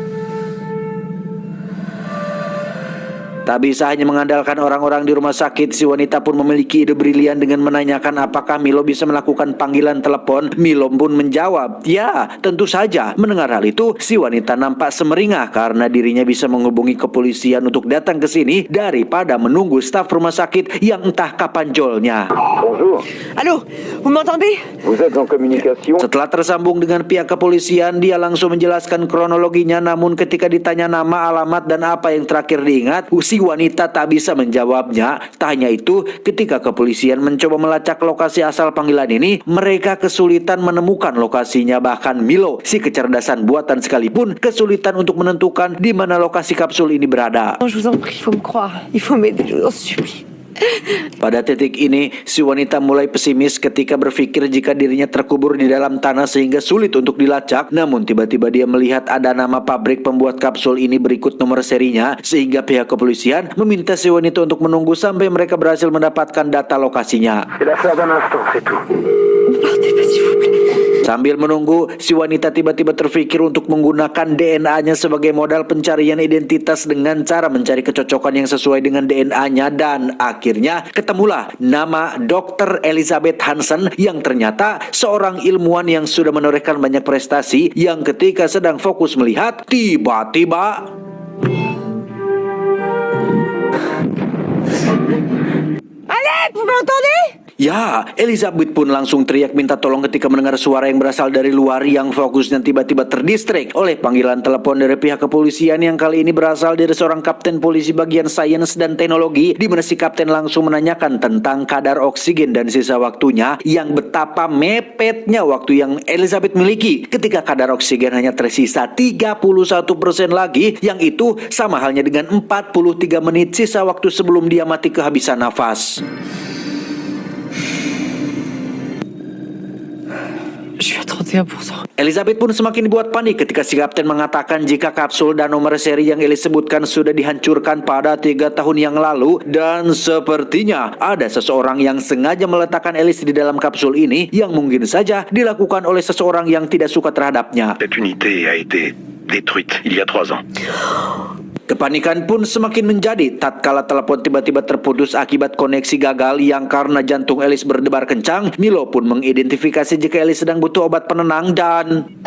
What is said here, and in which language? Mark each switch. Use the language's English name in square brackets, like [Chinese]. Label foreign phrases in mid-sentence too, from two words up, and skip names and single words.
[Indonesian] Tak bisa hanya mengandalkan orang-orang di rumah sakit, si wanita pun memiliki ide brilian dengan menanyakan apakah Milo bisa melakukan panggilan telepon. Milo pun menjawab, ya tentu saja. Mendengar hal itu, si wanita nampak semeringah karena dirinya bisa menghubungi kepolisian untuk datang ke sini daripada menunggu staf rumah sakit yang entah kapan jolnya. [French] Bonjour. Allô, vous m'entendez? Vous êtes en communication. [Indonesian] Setelah tersambung dengan pihak kepolisian, dia langsung menjelaskan kronologinya. Namun ketika ditanya nama, alamat, dan apa yang terakhir diingat, si wanita tak bisa menjawabnya. Tak hanya itu, ketika kepolisian mencoba melacak lokasi asal panggilan ini, mereka kesulitan menemukan lokasinya. Bahkan Milo, si kecerdasan buatan sekalipun, kesulitan untuk menentukan di mana lokasi kapsul ini berada. [French] Je vous en prie, il faut me croire. Il faut m'aider, je vous en supplie. [Indonesian] Pada titik ini, si wanita mulai pesimis ketika berpikir jika dirinya terkubur di dalam tanah sehingga sulit untuk dilacak. Namun tiba-tiba dia melihat ada nama pabrik pembuat kapsul ini berikut nomor serinya, sehingga pihak kepolisian meminta si wanita untuk menunggu sampai mereka berhasil mendapatkan data lokasinya. [French] C'est l'affaire d'un instant, c'est tout. Partez pas, s'il vous plaît. [Indonesian] Sambil menunggu, si wanita tiba-tiba terpikir untuk menggunakan DNA-nya sebagai modal pencarian identitas dengan cara mencari kecocokan yang sesuai dengan DNA-nya, dan akhirnya ketemulah nama Dr. Elizabeth Hansen yang ternyata seorang ilmuwan yang sudah menorehkan banyak prestasi, yang ketika sedang fokus melihat, tiba-tiba [French] Allez, vous m'entendez? [Indonesian] ya, Elizabeth pun langsung teriak minta tolong ketika mendengar suara yang berasal dari luar, yang fokusnya tiba-tiba terdistrik oleh panggilan telepon dari pihak kepolisian yang kali ini berasal dari seorang kapten polisi bagian sains dan teknologi, di mana si kapten langsung menanyakan tentang kadar oksigen dan sisa waktunya, yang betapa mepetnya waktu yang Elizabeth miliki ketika kadar oksigen hanya tersisa 31% lagi, yang itu sama halnya dengan 43 menit sisa waktu sebelum dia mati kehabisan nafas. [French] Je suis à 31%. [Indonesian] Elizabeth pun semakin dibuat panik ketika si kapten mengatakan jika kapsul dan nomor seri yang Elis sebutkan sudah dihancurkan pada 3 tahun yang lalu, dan sepertinya ada seseorang yang sengaja meletakkan Elis di dalam kapsul ini, yang mungkin saja dilakukan oleh seseorang yang tidak suka terhadapnya. [French] Cette unité a été détruite il y a 3 ans. [Indonesian] Kepanikan pun semakin menjadi tatkala telepon tiba-tiba terputus akibat koneksi gagal, yang karena jantung Elis berdebar kencang. Milo pun mengidentifikasi jika Elis sedang butuh obat penenang dan